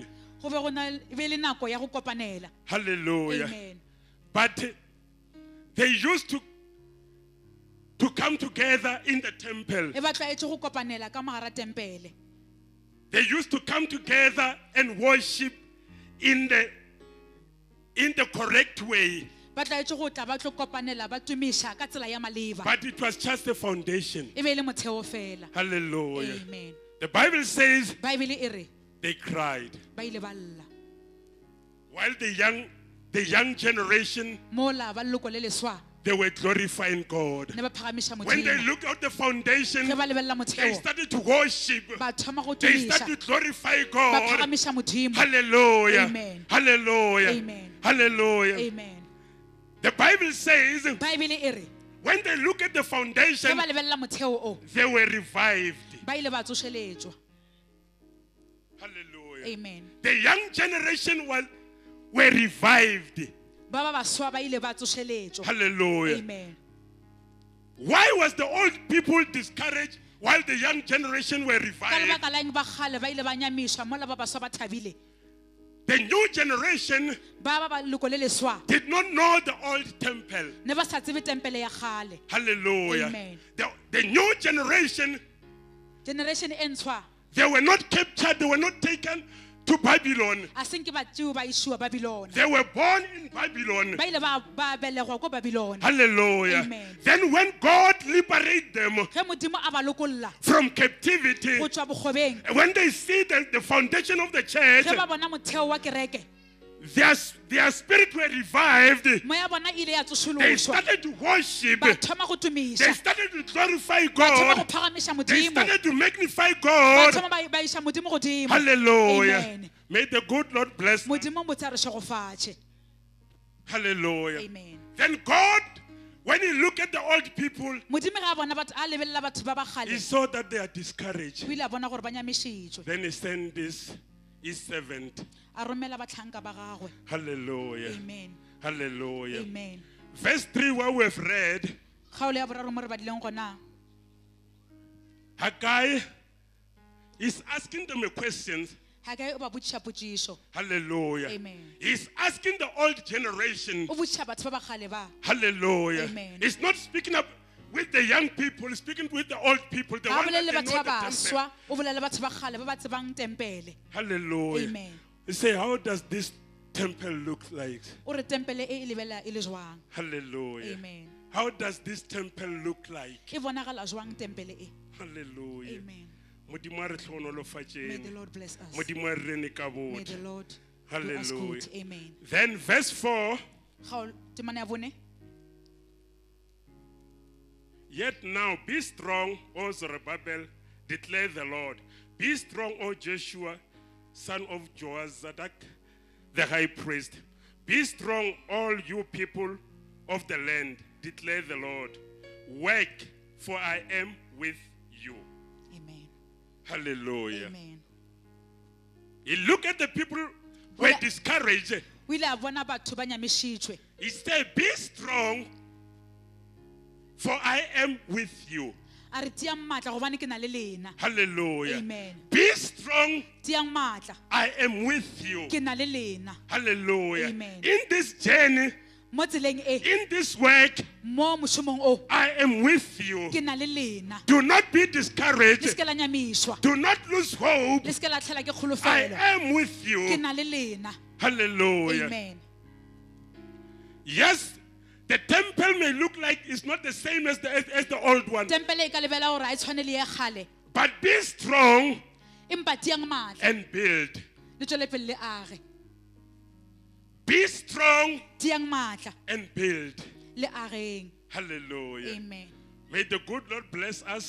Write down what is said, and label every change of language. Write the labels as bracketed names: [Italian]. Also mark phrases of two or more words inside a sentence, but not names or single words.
[Northern Sotho] go be go na e be le nako ya go kopanela. Hallelujah. Amen. [English] But they used to come together in the temple. [Northern Sotho] E ba tlwaetse go kopanela ka mogara tempele. [English] They used to come together and worship in the correct way. [Northern Sotho] Ba tlwaetse go tla ba tlo kopanela ba tumiša ka tsela ya maleba. [English] But it was just a foundation. [Northern Sotho] E be le motheo fela. Hallelujah. Amen. [English] The Bible says [Northern Sotho] Baebele e re [English] they cried. [Northern Sotho] ba ile ba lla. [English] While the young generation, [Northern Sotho] Mola ba leloko le leswa [English] they were glorifying God. [Northern Sotho] ne ba phagamiša [English] When they [Northern Sotho] Modimo. [English] looked at the foundation, [Northern Sotho] Ge ba lebelela [English] they [Northern Sotho] motheo, [English] started to worship. [Northern Sotho] ba thoma go [English] They started [Northern Sotho] tumiša, [English] to glorify [Northern Sotho] ba [English] God. [Northern Sotho] phagamiša Modimo. Hallelujah. Amen. Hallelujah. Amen. Hallelujah. Amen. [English] The Bible says [Northern Sotho] Bible e re [English] when they look at the [Northern Sotho] ge [English] foundation, [Northern Sotho] ba lebella motheo o [English] they were revived. [Northern Sotho] ba ile ba tsošeletswa. Hallelujah. Amen. [English] The young generation were revived. [Northern Sotho] Ba ba baswa ba ile ba tsošeletswa. Hallelujah. Amen. [English] Why was the old people discouraged while the young generation were [Northern Sotho] Ka [English] revived? [Northern Sotho] lebaka la eng ba kgale ba ile ba nyamišwa mola ba baswa ba thabile. [English] The new generation [Northern Sotho] Ba ba leloko le leswa [English] did not know the old temple. [Northern Sotho] ne ba sa tsebe tempele ya kgale. Hallelujah. Amen. [English] The new generation, [Northern Sotho] Generation e ntshwa [English] they were not captured, they were not taken to Babylon. [Northern Sotho] a seng ke ba tšeo ba išwa Babylon. [English] They were born in Babylon. [Northern Sotho] Ba ile ba belegwa ko Babylon. Hallelujah. Amen. [English] Then when God liberated them [Northern Sotho] Ge Modimo a ba lokolla [English] from captivity, [Northern Sotho] go tšwa bogobeng, [English] when they see the foundation of the church, [Northern Sotho] ge ba bona motheo wa kereke, [English] their spirit were revived. [Northern Sotho] moya bona ile ya [English] They [Northern Sotho] tsošološwa. [English] started to worship. [Northern Sotho] Ba thoma go [English] They [Northern Sotho] tumiša, [English] started to glorify [Northern Sotho] ba thoma go [English] God. [Northern Sotho] phagamiša [English] They [Northern Sotho] Modimo, [English] started to magnify [Northern Sotho] ba [English] God. [Northern Sotho] thoma ba iša Modimo godimo. Hallelujah. Amen. [English] May the good Lord bless. [Northern Sotho] Modimo mo tsa re šegofatše. Hallelujah. Amen. [English] Then God, when he looked at the old people, [Northern Sotho] Modimo ge a bona batho a lebelela batho ba ba [English] he [Northern Sotho] kgale, [English] saw that they are discouraged. [Northern Sotho] o ile a bona gore ba nyamišitšwe. [English] Then he sent his servant. [Northern Sotho] A romela batlhanka ba gagwe. Hallelujah. Amen. Hallelujah. Amen. [English] Verse 3, what we have read, [Northern Sotho] Kgaolo ya boraro mo re badileng gona. [English] Haggai is asking them a question. [Northern Sotho] Hagai o ba botšiša potšišo. Hallelujah. Amen. [English] He's asking the old generation. [Northern Sotho] O botšiša batho ba ba kgale ba. Hallelujah. Amen. [English] He's not speaking up with the young people, he's speaking with the old people, the [Northern Sotho] Ha [English] ones that [Northern Sotho] bolele [English] they [Northern Sotho] batho [English] know [Northern Sotho] ba [English] the temple. [Northern Sotho] baswa, o bolele batho ba kgale ba ba tsebang tempele. Hallelujah. Amen. [English] You say, how does this temple look like? [Northern Sotho] O re tempele e lebelela e le jwang. Hallelujah. Amen. [English] How does this temple look like? [Northern Sotho] E bonagala jwang tempele e. Hallelujah. Amen. Modimo a re [English] May the [Northern Sotho] tlhonolofatšeng. [English] Lord bless us. [Northern Sotho] Modimo a re rene ka [English] May [Northern Sotho] botho. [English] the Lord do us Hallelujah. good. Amen. Then verse 4, [Northern Sotho] Kgaolo temana ya bone. [English] yet now be strong, O Zerubbabel, declare the Lord. Be strong, O Joshua, son of Joazadak, the high priest. Be strong, all you people of the land, declare the Lord. Work, for I am with you. Amen. Hallelujah. Amen. He looked at the people who were [Northern Sotho] Ola- [English] discouraged. [Northern Sotho] O ile a bona batho ba nyamišitšwe. [English] He said, be strong, for I am with you. [Northern Sotho] A re tiang maatla gobane ke na le lena. Hallelujah. Amen. [English] Be strong, [Northern Sotho] Tiang maatla [English] I am with you. [Northern Sotho] ke na le lena. Hallelujah. Amen. [English] In this journey, [Northern Sotho] Mo tseleng e, [English] in this work, [Northern Sotho] mo mošomong o, [English] I am with you. [Northern Sotho] ke na le lena. [English] Do not be [Northern Sotho] Le [English] discouraged. [Northern Sotho] seke la nyamišwa. [English] Do not lose hope. [Northern Sotho] Le seke la tlhela ke [English] I [Northern Sotho] kgolofelo. [English] am with [Northern Sotho] Ke [English] you. [Northern Sotho] na le lena. Hallelujah. Amen. [English] Yes, the temple may look like it's not the same as the old one. [Northern Sotho] Tempele e ka lebela gore a e tshwane le ya kgale. [English] But be strong [Northern Sotho] Empa tiang maatla [English] and build. [Northern Sotho] le tswele pele le age. [English] Be strong [Northern Sotho] Tiang maatla [English] and build. [Northern Sotho] le ageng. Hallelujah. Amen. [English] May the good Lord bless us.